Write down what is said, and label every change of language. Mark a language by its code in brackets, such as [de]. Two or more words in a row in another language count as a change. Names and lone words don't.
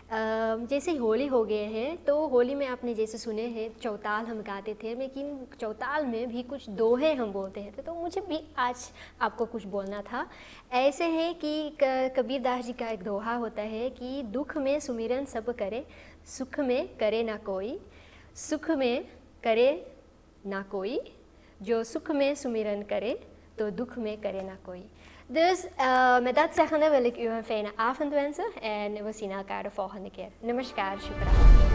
[hi] जैसे होली हो गए हैं, तो होली में आपने जैसे सुने हैं चौताल हम गाते थे, लेकिन चौताल में भी कुछ दोहे हम बोलते हैं, तो मुझे भी आज आपको कुछ बोलना था। ऐसे है कि कबीर दास जी का एक दोहा होता है कि दुख में सुमिरन सब करे, सुख में करे ना कोई, सुख में करे ना कोई, जो सुख में सुमिरन करे तो दुख में करे ना कोई। [nl] Dus met dat zeggende wil ik u een fijne avond wensen en we zien elkaar de volgende keer. [hi] Namaskar, shukran.